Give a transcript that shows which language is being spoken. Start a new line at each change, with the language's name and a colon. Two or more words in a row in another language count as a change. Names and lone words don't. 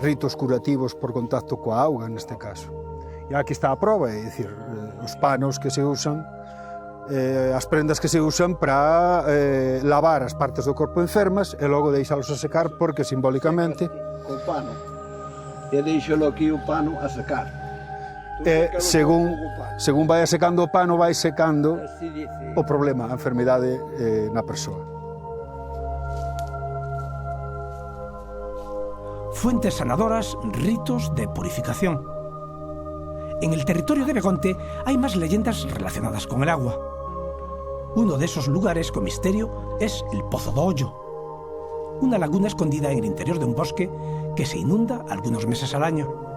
Galician: Ritos curativos por contacto coa auga, neste caso. E aquí está a prova, é dicir, os panos que se usan, as prendas que se usan para lavar as partes do corpo enfermas e logo deixalos a secar, porque simbólicamente o pano e deixalo aquí o pano a secar. Según vai secando o pano, vai secando o problema, a enfermidade na persoa.
Spanish: Fuentes sanadoras, ritos de purificación. En el territorio de Begonte hay más leyendas relacionadas con el agua. Uno de esos lugares con misterio es el Pozo do Ollo, una laguna escondida en el interior de un bosque que se inunda algunos meses al año.